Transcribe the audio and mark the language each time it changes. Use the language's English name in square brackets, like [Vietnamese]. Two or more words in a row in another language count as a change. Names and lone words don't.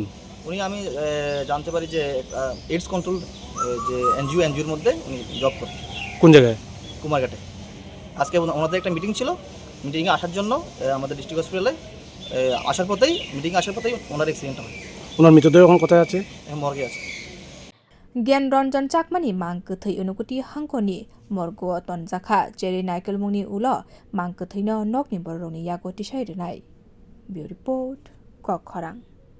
[Bangla] উনি আমি জানতে পারি যে [English] AIDS control [Bangla] যে এনজিওর মধ্যে উনি জব করেন। কোন জায়গায়? কুমারঘাটে। আজকে ওনাদের একটা মিটিং ছিল, মিটিংয়ে আসার জন্য আমাদের [English] district hospital [Bangla] আসার পথেই ওনার অ্যাক্সিডেন্ট হয়। ওনার মৃতদেহ এখন কোথায় আছে? মর্গে আছে। [Kok Borok] Gyan Ranjan Chakmani mang kthai unukuti hangkoni morgo tonjakha cheri naikel mungni ulo mang kthai no nokni boroni yago tisai renai. [English] Bureau report [Kok Borok] Khoroksa